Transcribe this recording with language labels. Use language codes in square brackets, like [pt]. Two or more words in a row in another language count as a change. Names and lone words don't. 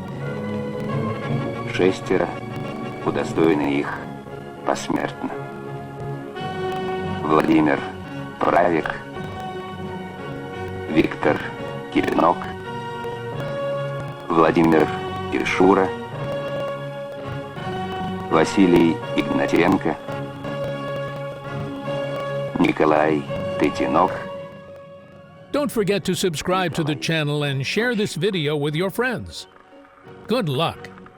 [ru] 6 удостоены их посмертно. Владимир Правик, Виктор Киренок, Владимир Ишура, Василий Игнатенко, Николай Тетинок. [en] Don't forget to subscribe to the channel and share this video with your friends. Good luck.